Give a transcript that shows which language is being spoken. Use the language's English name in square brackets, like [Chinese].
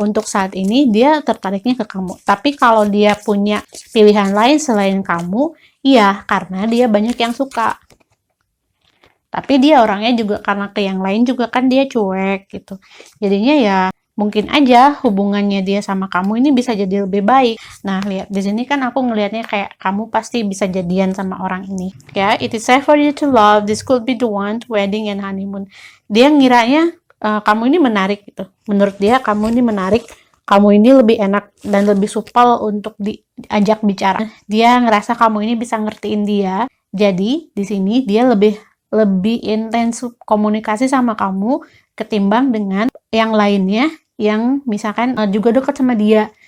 [Indonesian] Untuk saat ini dia tertariknya ke kamu. Tapi kalau dia punya pilihan lain selain kamu, iya, karena dia banyak yang suka. Tapi dia orangnya juga karena ke yang lain juga kan dia cuek gitu. Jadinya ya mungkin aja hubungannya dia sama kamu ini bisa jadi lebih baik. Nah, lihat di sini kan aku ngelihatnya kayak kamu pasti bisa jadian sama orang ini. [English] Ya, it is safe for you to love. This could be the one to wedding and honeymoon. [Indonesian] Dia ngiranya kamu ini menarik gitu. Menurut dia kamu ini menarik. Kamu ini lebih enak dan lebih supel untuk diajak bicara. Dia ngerasa kamu ini bisa ngertiin dia. Jadi di sini dia lebih intens komunikasi sama kamu ketimbang dengan yang lainnya yang misalkan juga dekat sama dia.